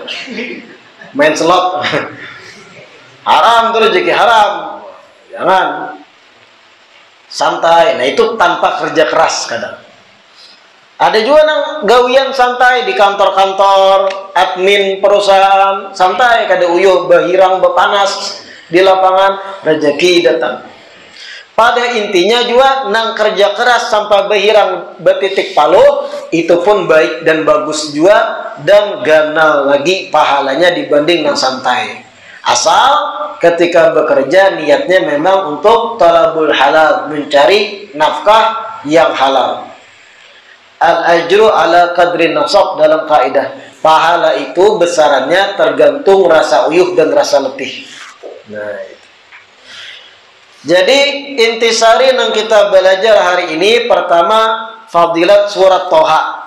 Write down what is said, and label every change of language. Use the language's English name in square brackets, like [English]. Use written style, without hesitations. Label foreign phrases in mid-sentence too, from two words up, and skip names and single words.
[Indonesian] Main slot. Haram tuh rezeki, haram. Jangan. Santai. Nah itu tanpa kerja keras kadang. [Banjar] Ada juga yang gawian santai di kantor-kantor, admin perusahaan, santai kada uyuh, bahirang, bepanas di lapangan, rezeki datang. Pada intinya juga nang kerja keras sampai bahirang betitik palu, itu pun baik dan bagus juga, dan ganal lagi pahalanya dibanding nang santai. [Indonesian] Asal ketika bekerja niatnya memang untuk [Arabic] talabul halal, [Indonesian] mencari nafkah yang halal. [Arabic] Al-ajru ala qadri nasab, [Indonesian] dalam kaidah pahala itu besarannya tergantung rasa uyuh dan rasa letih. Nah, itu. Jadi intisari yang kita belajar hari ini, pertama fadilat surat Toha.